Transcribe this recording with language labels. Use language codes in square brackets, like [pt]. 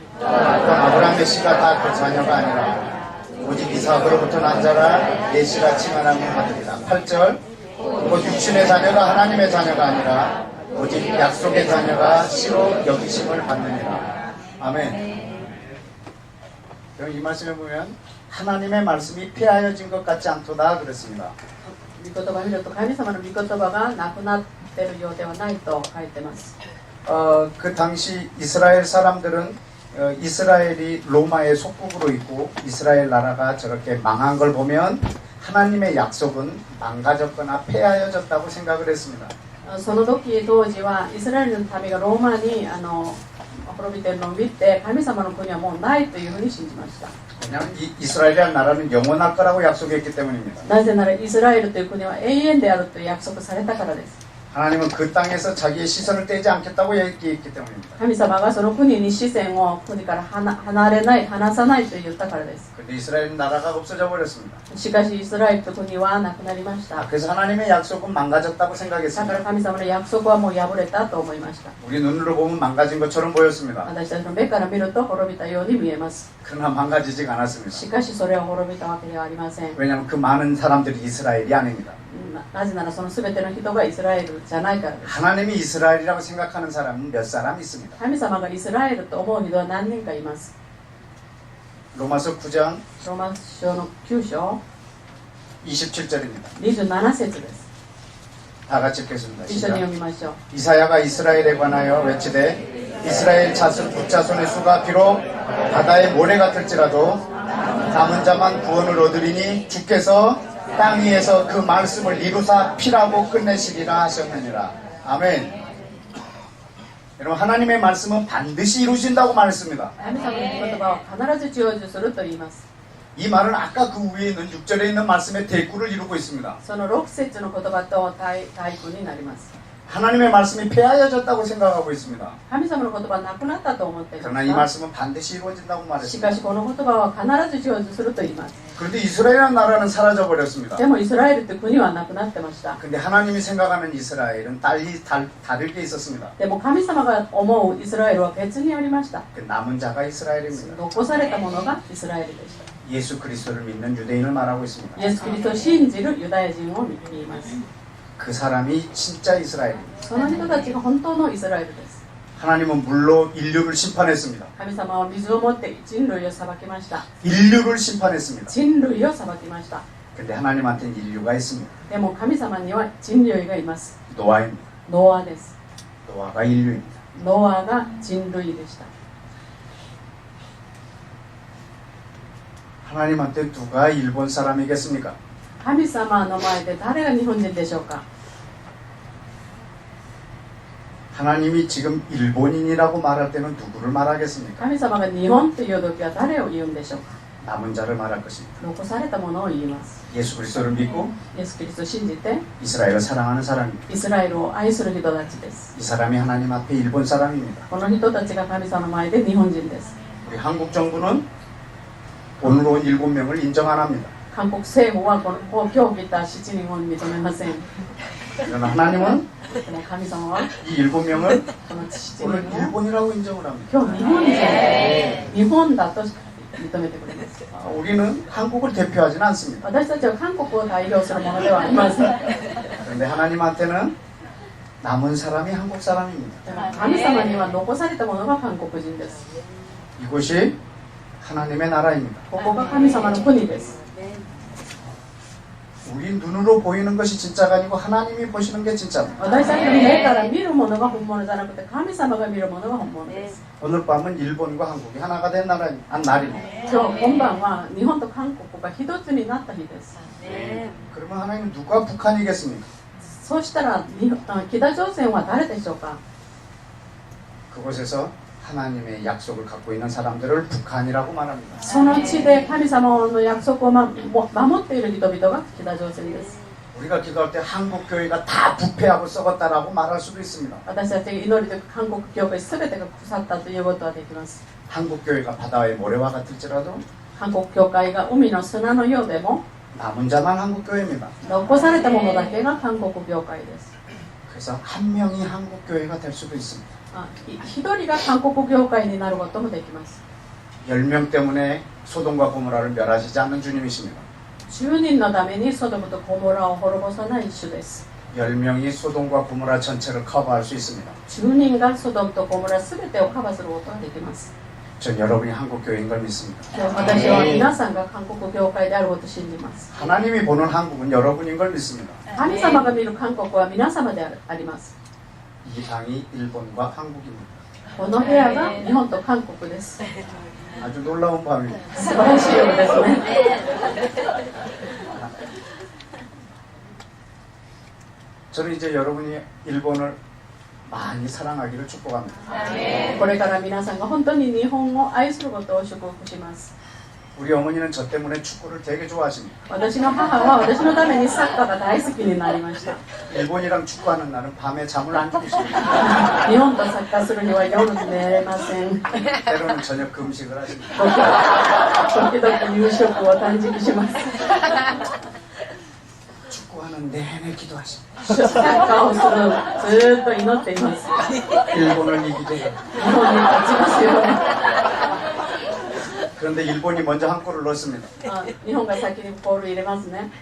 [ko] 또 아브라함의 씨가 다 그 자녀가 아니라 오직 이삭으로부터 난 자라 예시라 칭하는 것들이다. 8절. 곧 육신의 자녀가 하나님의 자녀가 아니라 오직 약속의 자녀가 씨로 여기심을 받느니라. 아멘. 그럼 이 말씀에 보면 하나님의 말씀이 폐하여진 것 같지 않도다 그랬습니다. [ja] 御言葉を見ると神様の御言葉がなくなっているようではないと書いてます。 [ko] 그 당시 이스라엘 사람들은 이스라엘이 로마의 속국으로 있고 이스라엘 나라가 저렇게 망한 걸 보면 하나님의 약속은 망가졌거나 폐하여졌다고 생각을 했습니다. [ja] その時当時はイスラエルの民がローマに滅びているのを見て神様の国はもうないというふうに信じました。 [ko] 왜냐하면 이스라엘이라는 나라는 영원할 거라고 약속했기 때문입니다. [ja] なぜならイスラエルという国は永遠であると約束されたからです。 [ko] 하나님은 그 땅에서 자기의 시선을 떼지 않겠다고 얘기했기 때문입니다. [ja] 神様がその国に視線を国から離さないと言ったからです。 [ko] 근데 이스라엘 나라가 없어져 버렸습니다. [ja] しかしイスラエルという国はなくなりました。 [ko] 그래서 하나님의 약속은 망가졌다고 [ja] だから [ko] 생각했습니다. [ja] 神様の約束はもう破れたと思いました。 [ko] 우리 눈으로 보면 망가진 것처럼 보였습니다. [ja] 私たちの目から見ると滅びたように見えます。 [ko] 그러나 망가지지가 않았습니다. [ja] しかしそれは滅びたわけではありません。 [ko] 왜냐하면 그 많은 사람들이 이스라엘이 아닙니다. [ja] なぜならその全ての人がイスラエルじゃないからです。 [ko] 하나님이 이스라엘이라고 생각하는 사람은 몇 사람 있습니다. [ja] 神様がイスラエルと思う人は何人かいます。 [ko] 로마서 9장 [ja] ローマ書の9章 [ko] 27절입니다. [ja] 27節です。 [ko] 다 같이 읽겠습니다. [ja] 一緒に [ko] 시작. [ja] 読みましょう。 [ko] 이사야가 이스라엘에 관하여 외치되 이스라엘 북자손의 수가 비록 바다의 모래 같을지라도 남은 자만 구원을 얻으리니 주께서 땅 위에서 그 말씀을 이루사 피라고 끝내시리라 하셨느니라. 아멘. 여러분 하나님의 말씀은 반드시 이루신다고 말했습니다. [ja] 神様の言葉を必ず成就すると言います。 [ko] 이 말은 아까 그 위에 있는 6절에 있는 말씀의 대꾸를 이루고 있습니다. [ja] その6節の言葉と対句になります。 [ko] 하나님의 말씀이 폐하여졌다고 생각하고 있습니다. [ja] 神様の言葉はなくなったと思ってい [ko] 그러나 이 [ja] ます [ko] 말씀은 반드시 이루어진다고 [ja] し [ko] 말했습니다. [ja] かしこの言葉は必ず成就すると言います。 [ko] 그런데 이스라엘이라는 나라는 사라져 버렸습니다. [ja] でもイスラエルという国はなくなってました。 [ko] 근데 하나님이 생각하는 이스라엘은 다르게 있었습니다. [ja] でも神様が思うイスラエルは別にありました。 [ko] 그 남은 자가 이스라엘입니다. [ja] 残されたものがイスラエルでした。 [ko] 예수 그리스도를 믿는 유대인을 말하고 있습니다. [ja] イエス・キリストを信じるユダヤ人を言います。 [ko] 그 사람이 진짜 이스라엘입니다. [ja] その人たちが本当のイスラエルです。 [ko] 하나님은 물로 인류를 심판했습니다. [ja] 神様は水を持って人類を裁きました。 [ko] 인류를 심판했습니다. [ja] 人類を裁きました。 [ko] 근데 하나님한테는 인류가 있습니다. [ja] でも神様には人類がいます。 [ko] 노아입니다. [ja] ノアです。 [ko] 노아가 인류입니다. [ja] ノアが人類でした。 [ko] 하나님한테 누가 일본 사람이겠습니까? [ja] 神様の前で誰が日本人でしょうか。 [ko] 하나님이 지금 일본인이라고 말할 때는 누구를 말하겠습니까? [ja] 神様が日本という時は誰を言うんでしょうか。 [ko] 남은 자를 말할 것입니다. [ja] 残されたものを言います。 [ko] 예수 그리스도를 믿고 [ja] イエス・キリストを信じて [ko] 이스라엘을 사랑하는 사람입니다. [ja] イスラエルを愛する人たちです。 [ko] 이 사람이 하나님 앞에 일본 사람입니다. [ja] この人たちが神様の前で日本人です。 [ko] 우리 한국 정부는 오늘 온 7명을 인정 안 합니다. [ja] 韓国政府はこの今日来た7人を認めません。 [ko] 그러나 하나님은 [ja] でも神様は [ko] 이 7명을 [ja] この7 [ko] 오늘 [ja] 人を [ko] 일본이라고 인정을 합니다. [ja] 今日日本人、日本だと認めてくれます。 [ko] 우리는 한국을 대표하지는 않습니다. [ja] 私たちは韓国を代表するものではありません。 [ko] 그런데 하나님한테는 남은 사람이 한국 사람입니다. [ja] でも神様には残されたものが韓国人です。 [ko] 이곳이 하나님의 나라입니다. [ja] ここが神様の国です。 [ko] 우리 눈으로 보이는 것이 진짜가 아니고 하나님이 보시는 게 진짜입니다. [ja] 私たちの目から見るものが本物じゃなくて神様が見るものが本物です。 [ko] 오늘 밤은 일본과 한국이 하나가 된 날입니다. [ja] 今日今晩は日本と韓国が一つになった日です。 [ko] 그러면 하나님 누가 북한이겠습니까? [ja] そうしたら北朝鮮は誰でしょうか。 [ko] 그곳에서 하나님의 약속을 갖고 있는 사람들을 북한이라고 말합니다. [ja] その地で神様の約束を守っている人々が北朝鮮です。 [ko] 우리가 기도할 때 한국 교회가 다 부패하고 썩었다라고 말할 수도 있습니다. [ja] 私たちが祈りで韓国教会全てが腐ったということはできます。 [ko] 한국 교회가 바다의 모래와 같을지라도 [ja] 韓国教会が海の砂のようでも [ko] 남은 자만 한국 교회입니다. [ja] 残されたものだけが韓国教会です。 [ko] 그래서 한 명이 한국 교회가 될 수도 있습니다. [ja] 一人が韓国教会になることもできます。 [ko] 10명 때문에 소돔과 고모라를 멸하시지 않는 주님이십니다. [ja] 10人のためにソドムとゴモラを滅ぼさない主です。 [ko] 10명이 소돔과 고모라 전체를 커버할 수 있습니다. [ja] 10人がソドムとゴモラ全てをカバーすることができます。 [ko] 전 여러분이 한국 교회인 걸 믿습니다. [ja] 私は皆さんが韓国教会であることを信じます。 [ko] 하나님이 보는 한국은 여러분인 걸 믿습니다. [ja] 神様が見る韓国は皆様であります。 [ko] 이 방이 일본과 한국입니다. [ja] この部屋が日本と韓国です。 [ko] 아주 놀라운 밤입니다. [ja] 素晴らしいようですね。 [ko] 저는 이제 여러분이 일본을 많이 사랑하기를 축복합니다. [ja] これから皆さんが本当に日本を愛することを祝福します。 [ko] 우리 어머니는 저 때문에 축구를 되게 좋아하십니다. [ja] 私の母は私のためにサッカーが大好きになりました。 [ko] 일본이랑 축구하는 날은 밤에 잠을 안 주무십니다. [ja] 日本とサッカーするには夜寝れません。 [ko] 때로는 저녁 금식을 하십니다. [ja] 時々夕食を断食します。 [ko] 축구하는 내내 기도하십니다. [ja] サッカーをするずーっと祈っています。 [ko] 일본을 이기게. [ja] 日本に勝ちますよね。 [ko] 그런데 일본이 먼저 한 골을 넣습니다. [ja] 日本が先にボール入れますね。